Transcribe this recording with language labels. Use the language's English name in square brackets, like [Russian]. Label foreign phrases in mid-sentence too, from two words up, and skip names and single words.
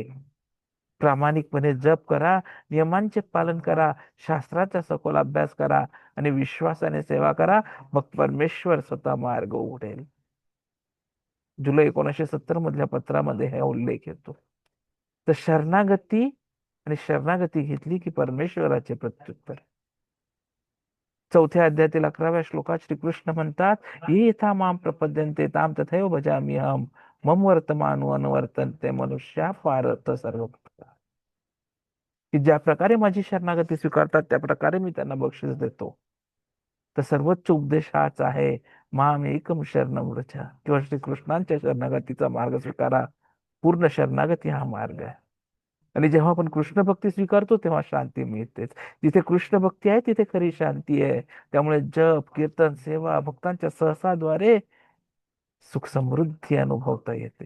[Marathi] प्रामाणिकपणे जप करा, नियमांचे पालन करा, शास्त्राचा सखोल अभ्यास करा आणि विश्वासाने सेवा करा, मग परमेश्वर स्वतः मार्ग उघडेल. जुलै 1970 मधल्या पत्रामध्ये हे उल्लेख येतो. तर शरणागती आणि शरणागती घेतली की परमेश्वराचे प्रत्युत्तर. 4थ्या अध्यायातील 11व्या श्लोकात श्रीकृष्ण म्हणतात, [Sanskrit] ये यथा माम प्रपद्यन्ते ताम तथैव भजामि अहम मम वर्तमानो अनुवर्तन्ते मनुष्या पारत सर्व. [Marathi] की ज्या प्रकारे माझी शरणागती स्वीकारतात त्या प्रकारे मी त्यांना बक्षीस देतो. तर सर्वोच्च उपदेश हाच आहे, [Sanskrit] माम एकम शरणम व्रज, [Marathi] किंवा श्रीकृष्णांच्या शरणागतीचा मार्ग स्वीकारा. पूर्ण शरणागती हा मार्ग आहे. आणि जेव्हा आपण कृष्ण भक्ती स्वीकारतो तेव्हा शांती मिळतेच. जिथे कृष्ण भक्ती आहे तिथे खरी शांती आहे. त्यामुळे जप, कीर्तन, सेवा, भक्तांच्या सहसाद्वारे सुख समृद्धी अनुभवता येते.